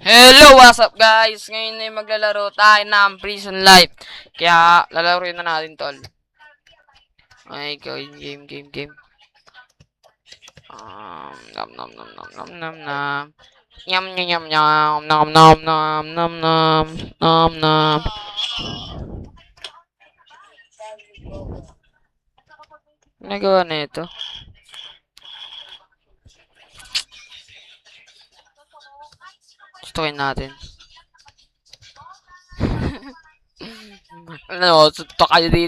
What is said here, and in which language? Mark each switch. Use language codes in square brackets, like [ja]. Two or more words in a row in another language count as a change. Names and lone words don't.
[en] Hello, what's up guys? [tl] Ngayon ay maglalaro tayo ng Prison Life. Kaya lalaroin na natin tol. Ay, game. Nom nom nom nom nom nom nom. Yum yum yum yum nom nom nom nom nom nom nom. Nagawa na ito. Gustuin natin. Ano, suntok kayo dito.